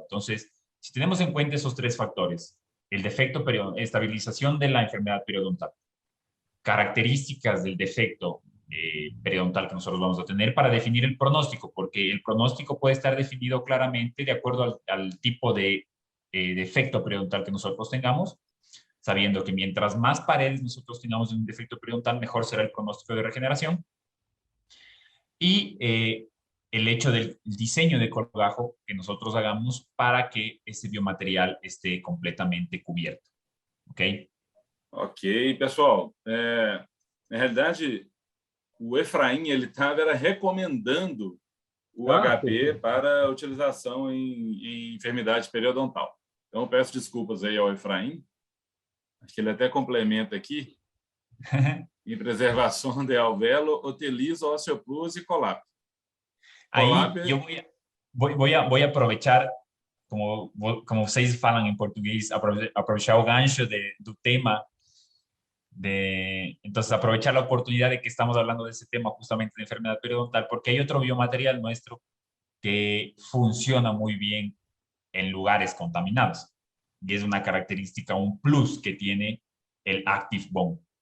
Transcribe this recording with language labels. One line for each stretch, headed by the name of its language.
Spanish: Entonces, si tenemos en cuenta esos tres factores, el defecto, estabilización de la enfermedad periodontal, características del defecto periodontal que nosotros vamos a tener para definir el pronóstico, porque el pronóstico puede estar definido claramente de acuerdo al tipo de defecto periodontal que nosotros tengamos, sabiendo que mientras más paredes nosotros tengamos un defecto periodontal, mejor será el pronóstico de regeneración. Y el hecho del diseño de colgajo que nosotros hagamos para que esse biomaterial esté completamente cubierto. Ok?
Portuguese: Ok, pessoal. Na realidade, o Efraim ele estava recomendando o HB para utilização em enfermidade periodontal. Então, peço desculpas aí ao Efraim. Acho que ele até complementa aqui. Em preservação de alvéolo, utiliza osteoplus e colap.
Spanish: Ahí yo voy a aprovechar, como
Portuguese: vocês falam em português,
Spanish: aprovechar
Portuguese: o gancho do tema.
Spanish: Entonces, aprovechar la oportunidad de que estamos hablando de ese tema justamente de enfermedad periodontal, porque hay otro biomaterial nuestro que funciona muy bien en lugares contaminados. Y es una característica, un plus que tiene el Active Bond.